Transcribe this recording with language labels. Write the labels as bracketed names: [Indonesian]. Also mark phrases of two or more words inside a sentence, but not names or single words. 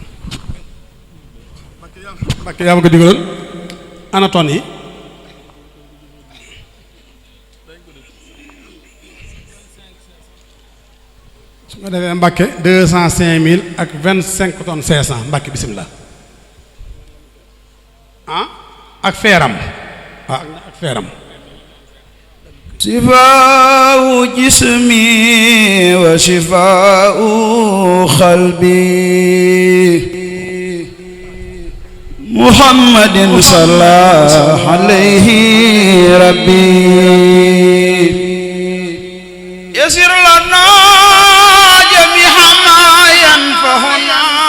[Wolof] Mbàkke yaa ma ko digaloon ana ton yi su ko defee Mbàkke 205 000 ak 25 tonnes 500 Mbàkke bisimilah ah ak feeram waaw ak feeram [Arabic] شفاء جسمي وشفاء قلبي محمد صلى عليه ربي يسر لنا جميع ما ينفعنا